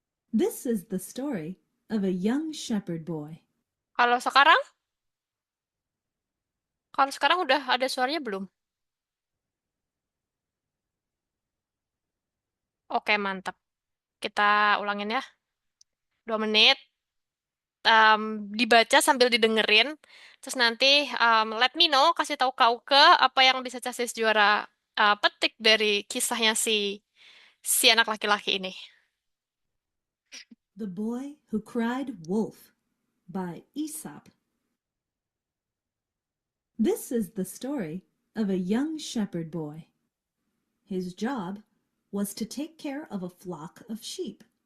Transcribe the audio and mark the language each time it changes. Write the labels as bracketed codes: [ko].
[en] This is the story of a young shepherd boy. [id] Kalau sekarang? Kalau sekarang udah ada suaranya belum? Oke, mantap. Kita ulangin ya. 2 menit. Dibaca sambil didengerin. Terus nanti [en] let me know, [id] kasih tahu kau ke apa yang bisa Casis Juara petik dari kisahnya si anak laki-laki ini. [en] The Boy Who Cried Wolf by Aesop. This is the story of a young shepherd boy. His job was to take care of a flock of sheep.